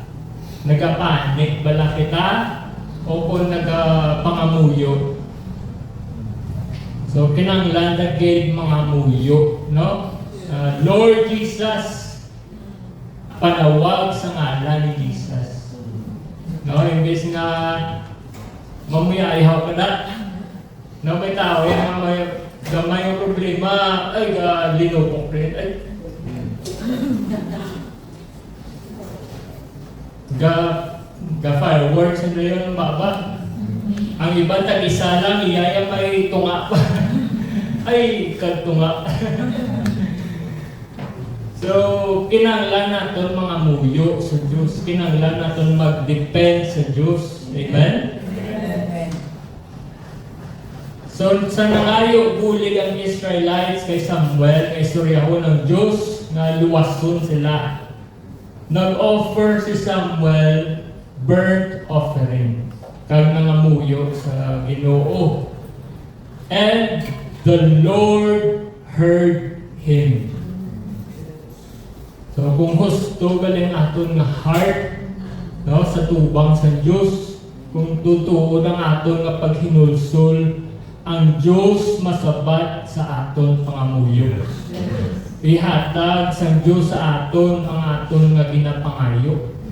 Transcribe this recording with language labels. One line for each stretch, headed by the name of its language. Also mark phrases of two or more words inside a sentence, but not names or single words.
Hiligaynon: Nagapanik bala kita o kung nagapangamuyo? So, kinanglan dagig mga muyo, no? Lord Jesus, panawag sa ngalan ni Jesus. No, imbes nga mamaya ihaw ka na. No,
Filipino: may tao yan,
Hiligaynon: may gamay yung problema, ay linupok rin. Ay. Fireworks na yun, baba. Ang iba tag-isa lang, iyaya may tunga pa. Ay, kagtunga. So, kinanglan natin mga muyo sa Diyos. Kinanglan natin mag-depend sa Diyos. Amen? Amen. So, sa nangayo bulig ang Israelites kay Samuel, kay Suryaho ng Diyos, na luwason sila. Nag-offer si Samuel
English: burnt offering.
Hiligaynon: Kag nangamuyo sa Ginoo.
English: And the Lord heard him.
Hiligaynon: So kung husto galing aton nga heart, no, sa tubang sa Diyos, kung tutuo ng aton nga paghinulsol, ang Diyos masabat sa aton pangamuyo. Ihatag sa Diyos sa aton ang aton nga ginapangayo.